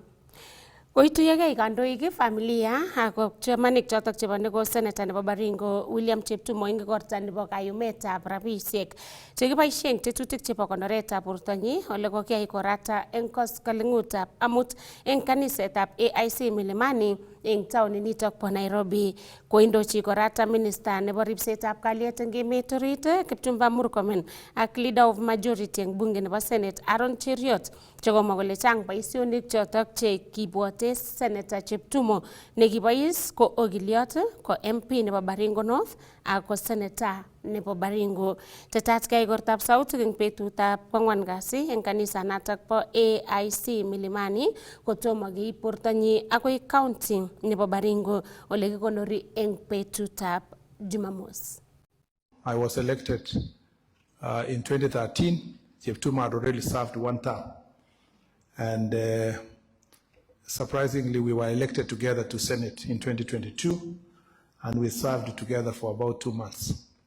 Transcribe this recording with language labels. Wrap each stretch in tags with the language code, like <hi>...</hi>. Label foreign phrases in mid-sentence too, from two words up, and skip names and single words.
<kln>Koituyogei kandoik, familia ak chamanik chotok chebo nego seneta nebo Baringo William Cheptumo eng igorta nebo kayumetab rabisiek chekiboisie eng tetutik chebo konoretab bortonyi ole kokiyai korata eng koskoleng'utab amut eng kanisetab AIC Milimani eng taonit nitok bo Nairobi. Koindochi korata minista nebo ripsetab kalyet eng emet orit Kipchumba Murkomen ak</kln> <en>leader of majority</en> <kln>eng bunge nebo Senate Aaron Cheriot chekomwa kole chang boisionik chotok che kibwote Senator Cheptumo nekibois ko ogiliot, ko MP nebo Baringo North ak ko Senator nebo Baringo. Tetat keyai igortab sautik eng betutab kwang'wan kasi eng kanisa natok bo AIC Milimani kotomo keib bortonyi akoi county nebo Baringo ole kikonori eng betutab Jumamos.</kln> <en>I was elected in 2013. Cheptumo had already served one term. And surprisingly, we were elected together to Senate in 2022, and we served together for about 2 months.</en>